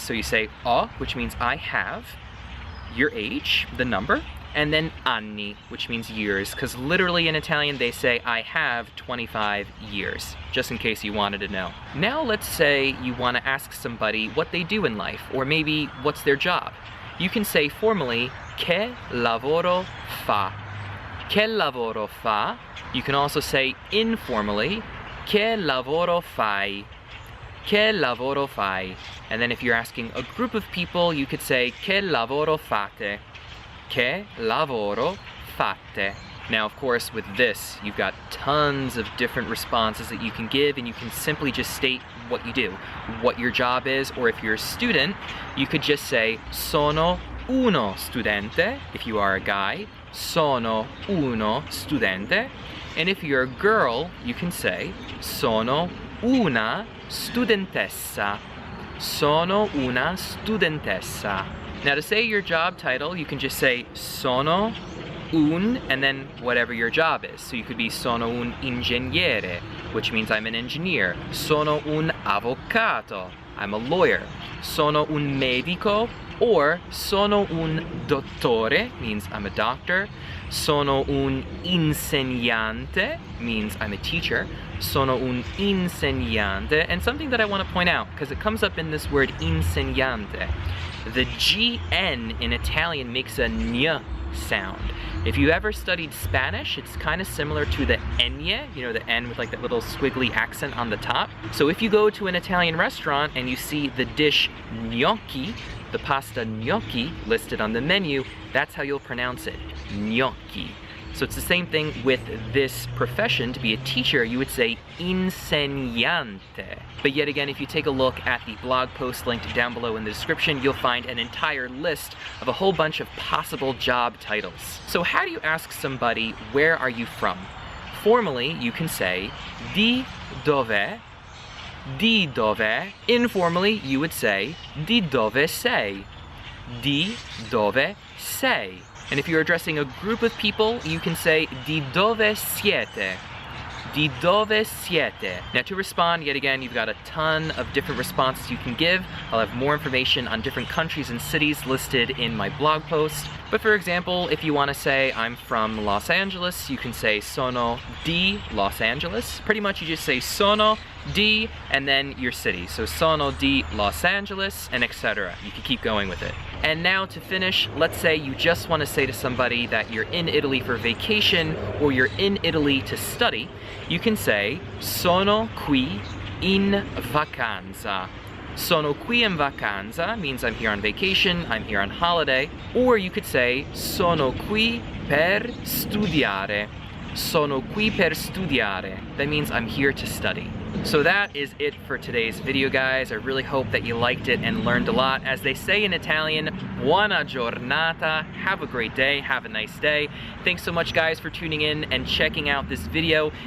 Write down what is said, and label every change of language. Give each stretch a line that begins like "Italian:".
English: So you say ho, which means I have, your age, the number, and then anni, which means years, because literally in Italian they say I have 25 years, just in case you wanted to know. Now let's say you want to ask somebody what they do in life, or maybe what's their job. You can say formally, che lavoro fa?
Italian: Che lavoro fa? You can also say informally, che lavoro fai? Che lavoro fai?
English: And then if you're asking a group of people, you could say, che lavoro fate? Che lavoro fate? Now, of course, with this, you've got tons of different responses that you can give, and you can simply just state what you do, what your job is, or if you're a student, you could just say, sono uno studente, if you are a guy, sono uno studente. And if you're a girl, you can say, sono una studentessa.
Italian: Sono una studentessa.
English: Now to say your job title, you can just say, sono un, and then whatever your job is. So you could be sono un ingegnere, which means I'm an engineer.
Italian: Sono un avvocato, I'm a lawyer. Sono un medico, or sono un dottore, means I'm a doctor.
English: Sono un insegnante, means I'm a teacher.
Italian: Sono un insegnante.
English: And something that I want to point out, because it comes up in this word insegnante. The GN in Italian makes a ñ sound. If you ever studied Spanish, it's kind of similar to the ñ, you know, the N with like that little squiggly accent on the top. So if you go to an Italian restaurant and you see the dish gnocchi, the pasta gnocchi listed on the menu, that's how you'll pronounce it, gnocchi. So it's the same thing with this profession. To be a teacher, you would say insegnante. But yet again, if you take a look at the blog post linked down below in the description, you'll find an entire list of a whole bunch of possible job titles. So how do you ask somebody, where are you from? Formally, you can say di dove, di dove.
Italian: Informally, you would say di dove sei, di dove sei.
English: And if you're addressing a group of people, you can say di dove siete, di dove siete. Now to respond, yet again, you've got a ton of different responses you can give. I'll have more information on different countries and cities listed in my blog post. But for example, if you want to say I'm from Los Angeles, you can say sono di Los Angeles. Pretty much you just say sono di and then your city.
Italian: So sono di Los Angeles and etc.
English: You can keep going with it. And now to finish, let's say you just want to say to somebody that you're in Italy for vacation or you're in Italy to study, you can say sono qui in vacanza. Sono qui in vacanza means I'm here on vacation, I'm here on holiday. Or you could say sono qui per studiare.
Italian: Sono qui per studiare.
English: That means I'm here to study. So that is it for today's video, guys. I really hope that you liked it and learned a lot. As they say in Italian, buona giornata. Have a great day, have a nice day. Thanks so much, guys, for tuning in and checking out this video.